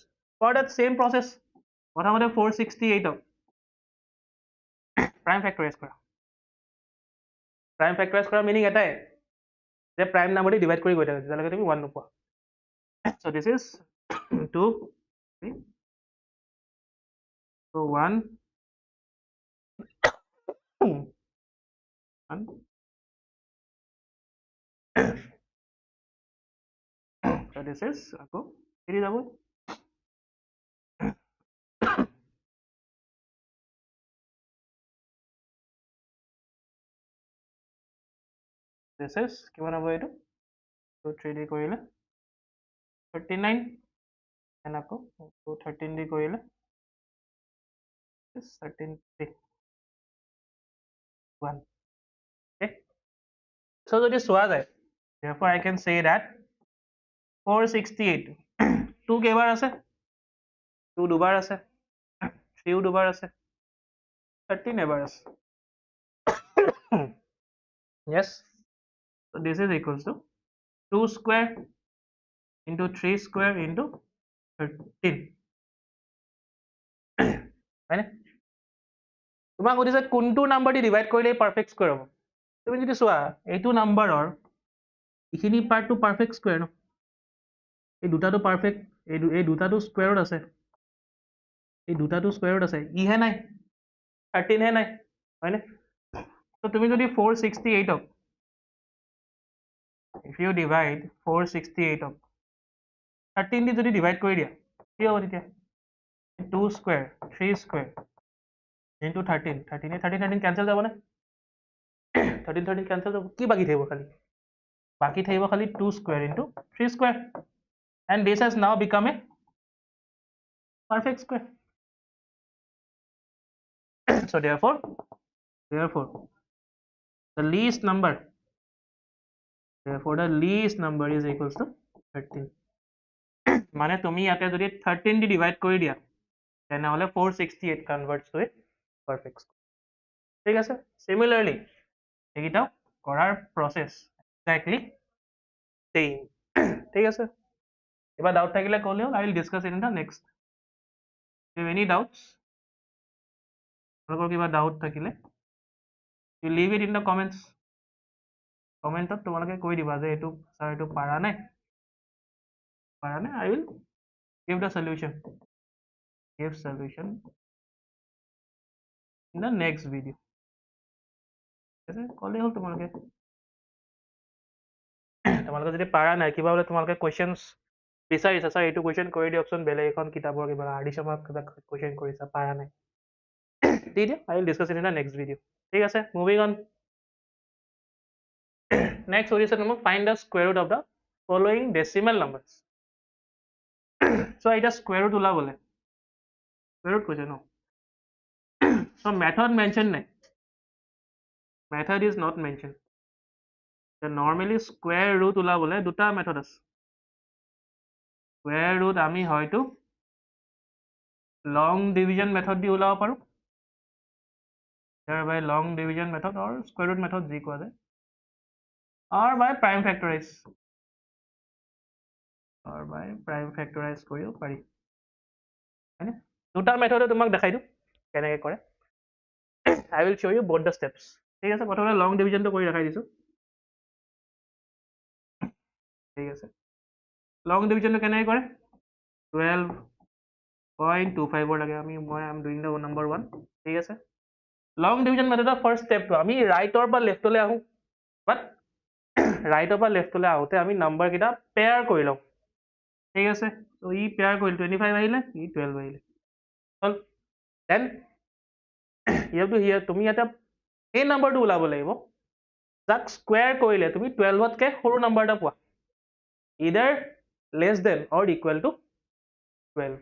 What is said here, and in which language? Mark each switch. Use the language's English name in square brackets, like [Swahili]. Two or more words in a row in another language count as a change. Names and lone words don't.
[English] for that same process [Assamese] প্ৰথমতে 468ক [English] prime factorize [Assamese] কৰা। [English] prime factorize [Assamese] কৰা মিনিং এটাই যে [English] prime number [Assamese] দি ডিভাইড কৰি গৈ থাকে, যেতিয়ালৈকে তুমি 1 নোপোৱা। [English] So this is 2, 3, so 1, 1, so this is [Assamese] আকৌ এৰি যাব। [English] This is [Assamese] কিমান হ'ব এইটো? 2 3 দি কৰিলে 39, and আকৌ 13 দি কৰিলে 13 1. [English] Okay, so [Assamese] যদি চোৱা যায়, [English] therefore I can say that 468 2 [Assamese] কেইবাৰ আছে? 2 দুবাৰ আছে, 3 দুবাৰ আছে, 13 এবাৰ আছে। [English] Yes, so this is equals to 2 square into 3 square into 13. [Assamese] হয়নে? তোমাক সুধিছে কোনটো নাম্বাৰ দি ডিভাইড কৰিলে [English] perfect square [Assamese] হ'ব। তুমি যদি চোৱা এইটো নাম্বাৰৰ এইখিনি পাৰ্টটো [English] perfect square [Assamese] ন, এই দুটাটো পাৰফেক্ট, এই দুটাটো স্কুৱেৰত আছে, এই দুটাটো স্কুৱেৰত আছে, ইহে নাই, 13 হে নাই, হয়নে? তো তুমি যদি 468ক [English] if you divide [Assamese] 468ক 13 দি যদি ডিভাইড কৰি দিয়া কি হ'ব তেতিয়া? [English] 2 square 3 square into 13, 13 cancel [Assamese] যাব নে? 13 cancel যাব, কি বাকি থাকিব? খালি বাকি থাকিব খালি [English] 2 square into 3 square, and this has now become a perfect square. So therefore the least number is equals to 13. [Assamese] মানে তুমি ইয়াতে যদি 13 দি ডিভাইড কৰি দিয়া তেনেহলে 468 [English] converts to a perfect square. [Assamese] ঠিক আছে, সিমিলারলি এইটাও করার [English] process exactly same. [Assamese] ঠিক আছে, এবার ডাউট থাকিলে ক'লে হ'ল, [English] I will discuss it in the next. If any doubts, [Assamese] তোমালোকৰ কিবা ডাউট থাকিলে [English] you leave it in the comments. [Assamese] কমেণ্টত তোমালোকে কৈ দিবা যে এইটো ছাৰ এইটো পাৰা নাই, [English] I will give the solution. Give solution in the next video. [Assamese] ঠিক আছে, ক'লেই হ'ল তোমালোকে। তোমালোকে যদি পাৰা নাই, কিবা বোলে তোমালোকে কুৱেশ্যনছ বিচাৰিছা, ছাৰ এইটো কুৱেশ্যন কৰি দিয়কচোন, বেলেগ এখন কিতাপৰ কিবা আদি শৰ্মাক কিবা কুৱেশ্যন কৰিছা, পাৰা নাই, দি দিয়া, [English] I will discuss it in the next video. [Assamese] ঠিক আছে, [English] moving on. next [Assamese] সুধিছে তোমাক, [English] find the square root of the following decimal numbers. [Assamese] চ' এতিয়া [English] square root [Assamese] ওলাবলৈ, [English] square root [Assamese] কৈছে ন, চ' [English] method mention [Assamese] নাই, [English] method is not mention. [Assamese] নৰ্মেলি [English] square root [Assamese] ওলাবলৈ দুটা মেথড আছে। [English] square root [Assamese] আমি হয়তো [English] long division method [Assamese] দি ওলাব পাৰোঁ, [English] thereby long division method or square root method [Assamese] যি কোৱা যায়, [English] or by prime factorize, [Assamese] কৰিও পাৰি। হয়নে, দুটা মেথডে তোমাক দেখাই দিওঁ কেনেকৈ কৰে। [English] I will show you both the steps. [Assamese] ঠিক আছে, প্ৰথমে [English] long divisionটো [Assamese] কৰি দেখাই দিছোঁ। ঠিক আছে, [English] long divisionটো [Assamese] কেনেকৈ কৰে, 12.25 লাগে, [English] I am doing the number 1. [Assamese] ঠিক আছে, [English] long division methodৰ first stepটো [Assamese] আমি ৰাইটৰ পৰা লেফ্টলৈ আহোঁ, বাট ৰাইটৰ পৰা লেফ্টলৈ আহোঁতে আমি নাম্বাৰকেইটা পেয়াৰ কৰি লওঁ। ঠিক আছে, ত' ই পেয়াৰ কৰিল, 25 আহিলে, ই 12 আহিলে, হ'ল। দেন তুমি ইয়াতে সেই নাম্বাৰটো ওলাব লাগিব যাক স্কুৱেৰ কৰিলে তুমি 12তকৈ সৰু নাম্বাৰ এটা পোৱা, [English] either less than or equal to [Assamese] 12।